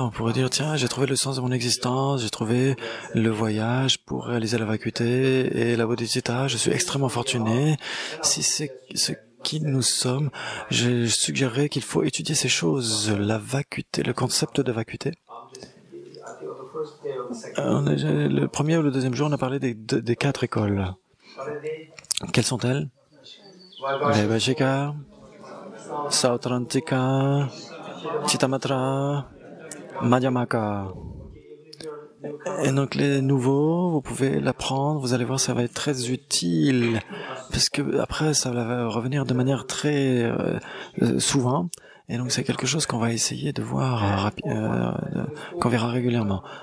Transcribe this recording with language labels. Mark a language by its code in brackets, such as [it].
[fr] on pourrait dire, tiens, j'ai trouvé le sens de mon existence, j'ai trouvé le voyage pour réaliser la vacuité et la bodhicitta, je suis extrêmement fortuné. Si c'est ce qui nous sommes, je suggérerais qu'il faut étudier ces choses, la vacuité, le concept de vacuité. [en] I think on the first day or the second. [fr] Le premier ou le deuxième jour, on a parlé des 4 écoles. [en] What are they? [fr] Quelles sont-elles? Vaibhashika, Vaibhashika, Sautrantika, Chittamatra, Madhyamaka. Et donc les nouveaux, vous pouvez l'apprendre, vous allez voir, ça va être très utile, parce que après, ça va revenir de manière très souvent, et donc c'est quelque chose qu'on va essayer de voir, qu'on verra régulièrement.